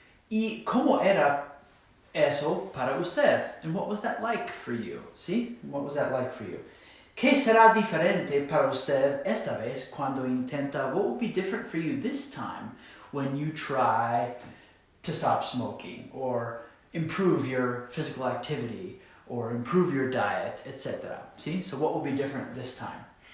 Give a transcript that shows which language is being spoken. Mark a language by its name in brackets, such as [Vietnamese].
[Spanish] ¿Y cómo era eso para usted? [English] And what was that like for you? See? What was that like for you? [Spanish] ¿Qué será diferente para usted esta vez cuando intenta? [English] What will be different for you this time when you try to stop smoking or improve your physical activity or improve your diet, etc.? See? So what will be different this time?